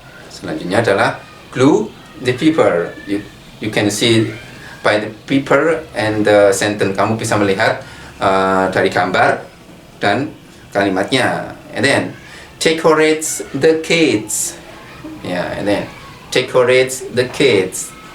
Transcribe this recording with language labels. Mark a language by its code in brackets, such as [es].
[id] Selanjutnya adalah [en] glue the paper. You can see by the paper and the sentence. [id] Kamu bisa melihat dari gambar dan kalimatnya. [en] And then decorate the kids. And then decorate the kids.